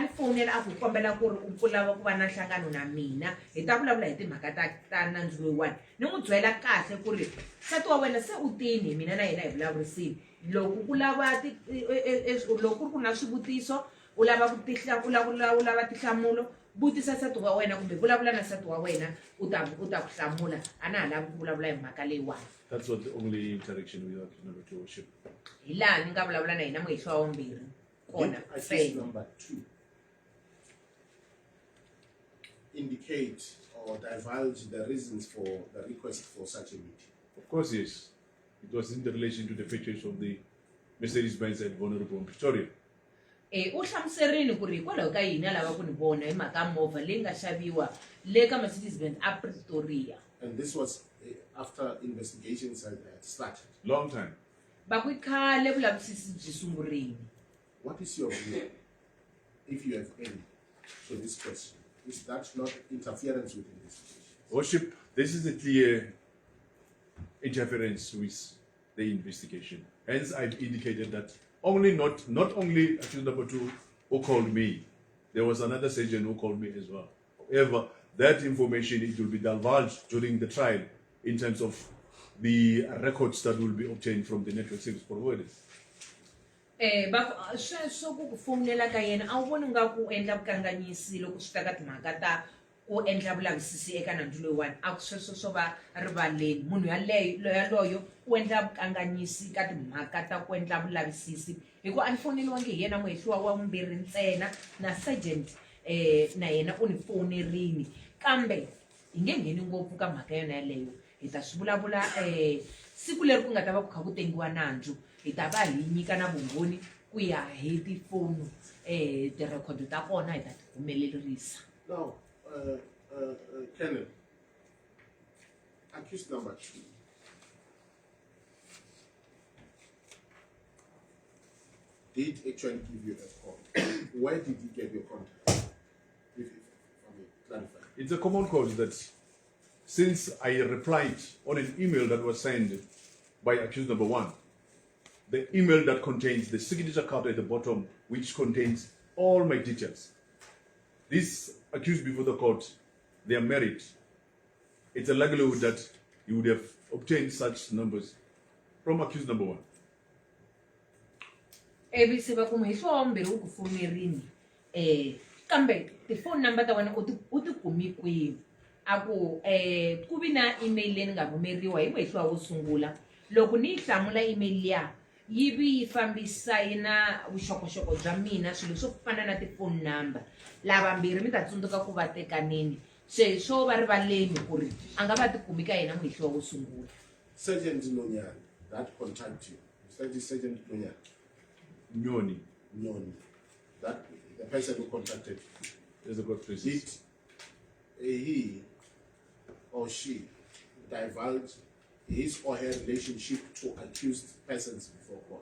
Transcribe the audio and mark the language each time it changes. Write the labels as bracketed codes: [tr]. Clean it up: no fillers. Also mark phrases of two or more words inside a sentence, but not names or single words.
[ts] ni fonela a ku kombela ku ri u lava ku va na nhlangano na mina hi ta vulavula hi timhaka ta nandzu loyiwani ni n'wi byela kahle ku ri nsati wa wena se u tini mina na yena hi vulavurisini loko ku lava loko ku na swivutiso u lava ku lava tihlamulo vutisa nsati wa wena kumbe vulavula na nsati wa wena u ta ku hlamula a na ha lavi ku vulavula hi mhaka leyiwani. [en] That's what the only interaction with accused number 2 worship. [ts] Hi laha ni nga vulavula na yena muhehliwa wa vumbirhi kona. [en] Accused number 2 indicate or divulge the reasons for the request for such a meeting. Of course, yes. It was in relation to the purchase of the Mercedes-Benz at Vulnerable Pretoria. [ts] U hlamuserini ku ri hikwalaho ka yini a lava ku ni vona hi mhaka movha leyi nga xaviwa le ka Mercedes-Benz a Pretoria. [en] And this was after investigations had started. Long time. [ts] Va ku khale vulavisisi byi sungurini. [en] What is your view, if you have any, to this question? Is that not interference with investigation? Worship, this is a clear interference with the investigation. Hence, I've indicated that not only accused number 2 who called me, there was another sergeant who called me as well. However, that information, it will be divulged during the trial in terms of the records that will be obtained from the network service providers. [ts] Sweswo ku fonela ka yena a wu voni nga ku endla vukanganyisi loko swi ta ka timhaka ta ku endla vulavisisi eka nandzu loyiwani a ku sweswo swo va rivaleni munhu yaloyo u endla vukanganyisi ka timhaka ta ku endla vulavisisi hikuva a ni foneliwangi hi yena muhehliwa wa vumbirhi ntsena na sergeant na yena u ni fonerini kambe hi nge ngheni ngopfu ka mhaka yona yaleyo hi ta swi vulavula siku leri ku nga ta va ku kha ku tengiwa nandzu hi ta va hi nyika na vumbhoni ku ya hi tifoni tirekhodo ta kona hi ta ti humelerisa. [en] Now, Colonel, accused number 2. Did actually give you a call. Where did you get your contact? If I may clarify. It's a common cause that since I replied on an email that was sent by accused number 1, the email that contains the signature card at the bottom, which contains all my details. This accused before the court, they are married. It's a likelihood that you would have obtained such numbers from accused number 1. [ts] Ebise va ku muhehliwa wa vumbirhi u ku fonerini kambe tifoni number ta wena u ti kumi kwihi a ku ku vi na email leyi ni nga rhumeriwa hi muhehliwa wo sungula loko ni yi hlamula email liya yivi yi fambisa yi na vuxokoxoko bya mina swilo swo fana na ti-phone number lavambirhi mi ta tsundzuka ku va tekanini se swo va rivaleni ku ri a nga va tikumi ka yena muhehliwa wo sungula. [en] Sergeant Nonyane, that contact you. Sergeant Nyoni, Nonyane, that the person who contacted you. there's the court Did places. he or she divulge his or her relationship to accused persons before court?